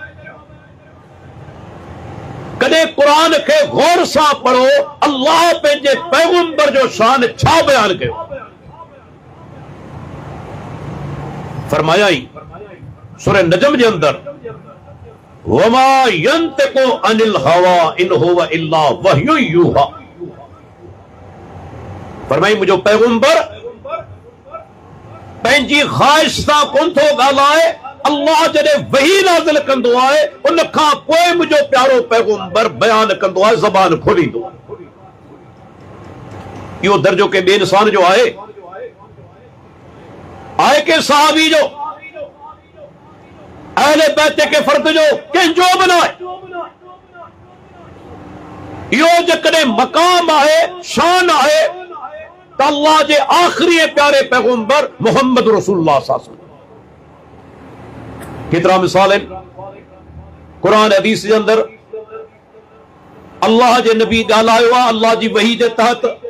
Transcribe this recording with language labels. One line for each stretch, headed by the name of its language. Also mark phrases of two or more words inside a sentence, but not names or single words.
Sindhi: कॾहिं क़ुरान खे गौर सां पढ़ो, अल्लाह पंहिंजे पैगंबर जो शान छा बयान कयो।
Arabic: फरमाया ई सूरह नजम जे अंदरि, وما ينطق عن الهوى إن هو إلا وحي يوحى.
Sindhi: फरमाई मुंहिंजो पैगंबर पंहिंजी ख़्वाहिश सां कोन थो ॻाल्हाए। अल्लाह जॾहिं वही नाज़िल कंदो आहे, उन खां पोइ मुंहिंजो प्यारो पैगंबर बयान कंदो आहे, ज़बान खोलींदो आहे। इहो दर्जो के ॿिए इंसान जो आहे के सहाबी जो, अहले बैत के फर्द जो, कंहिंजो बि न आहे। इहो जेकॾहिं मक़ाम आहे, शान आहे, त अल्लाह जे आख़िरी प्यारे पैगंबर मोहम्मद रसूलुल्लाह
Arabic: صلى الله عليه وسلم,
Sindhi: केतिरा मिसाल आहिनि क़ुरान हदीस जे अंदरि अल्लाह जे नबी ॻाल्हायो आहे अल्लाह जी वही जे तहत।